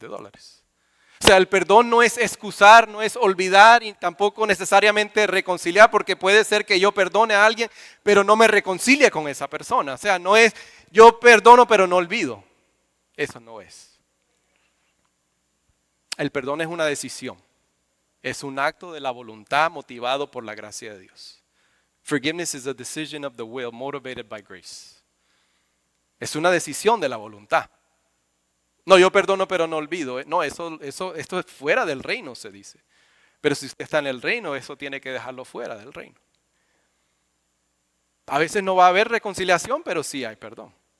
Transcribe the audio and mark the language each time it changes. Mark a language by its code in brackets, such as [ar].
[es] O sea, el perdón no es excusar, no es olvidar y tampoco necesariamente reconciliar, porque puede ser que yo perdone a alguien, pero no me reconcilie con esa persona. O sea, no es yo perdono pero no olvido. Eso no es. El perdón es una decisión. Es un acto de la voluntad motivado por la gracia de Dios. [en] Forgiveness is a decision of the will motivated by grace. [es] Es una decisión de la voluntad. No, yo perdono pero no olvido. No, esto es fuera del reino, se dice. Pero si usted está en el reino, eso tiene que dejarlo fuera del reino. A veces no va a haber reconciliación, pero sí hay perdón.